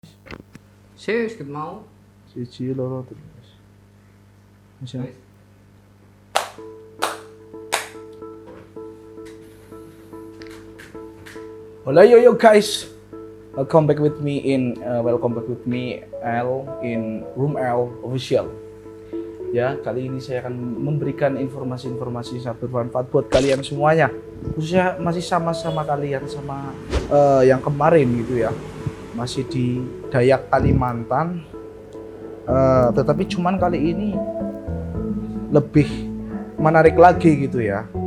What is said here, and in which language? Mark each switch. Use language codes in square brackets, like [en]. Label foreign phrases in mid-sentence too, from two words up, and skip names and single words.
[id] Serius ke mau? [jv] Siji loro terus. Bisa. [en] Hola yo guys. Welcome back with me L in Room L Official. [id] Ya, kali ini saya akan memberikan informasi-informasi sangat bermanfaat buat kalian semuanya. Khususnya masih sama-sama kalian sama yang kemarin gitu ya. Masih di Dayak Kalimantan. Tetapi cuman kali ini lebih menarik lagi gitu ya.